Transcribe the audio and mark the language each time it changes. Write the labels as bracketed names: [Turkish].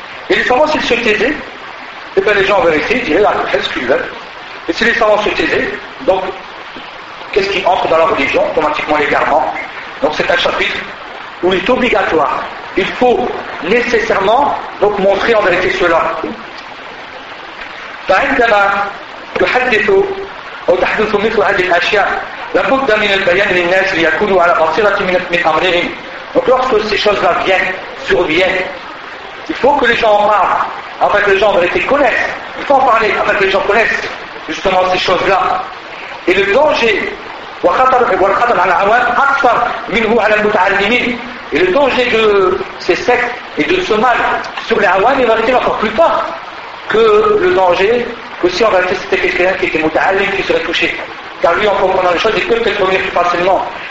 [French] Et les savants, s'ils se taisaient, et bien les gens en vérité diraient, ah, qu'est-ce qu'ils veulent. Et si les savants se taisaient, donc, qu'est-ce qui entre dans la religion? Automatiquement l'égarement. Donc c'est un chapitre où il est obligatoire. Il faut nécessairement donc montrer en vérité cela. [Arabic] فعندما تحدث أو تحدث مثل هذه الأشياء لابد من البيان للناس ليكونوا على بصيرة من أمرهم. [French] Donc lorsque ces choses-là viennent, surviennent, il faut que les gens en parlent, afin que les gens en vérité connaissent. Il faut en parler, afin que les gens connaissent justement ces choses-là. Et le danger, [Arabic] وخطر على العوام أكثر منه على المتعلمين. [French] Et le danger de ces sectes et de ce mal sur les awam, il va être encore plus fort que le danger que si en réalité c'était quelqu'un qui était muta'allim qui serait touché. Car lui, en comprenant les choses, il peut peut-être revenir plus facilement.